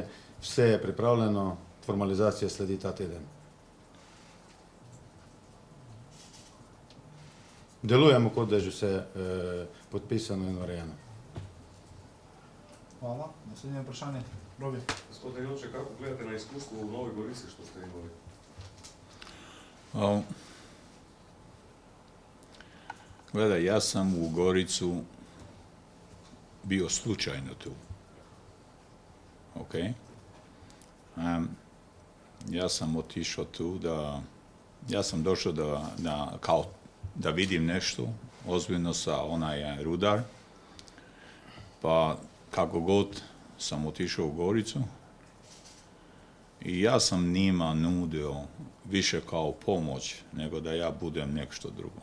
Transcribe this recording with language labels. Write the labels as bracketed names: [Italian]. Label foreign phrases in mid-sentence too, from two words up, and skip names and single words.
[Slovenian] Vse je pripravljeno, formalizacija sledi ta teden. Delujemo, kot da je že vse podpisano in urejeno. Hvala. Naslednje vprašanje. Robi. Gospod Jončaj, [Croatian] kako gledate na iskustvo u Novoj Gorici što ste imali? Gledaj, ja sam u Goricu bio slučajno tu. Ok? Ja sam otišao tu ja sam došao da vidim nešto ozbiljno sa onaj Rudar, pa kako god sam otišao u Goricu i ja sam njima nudio više kao pomoć nego da ja budem nešto drugo.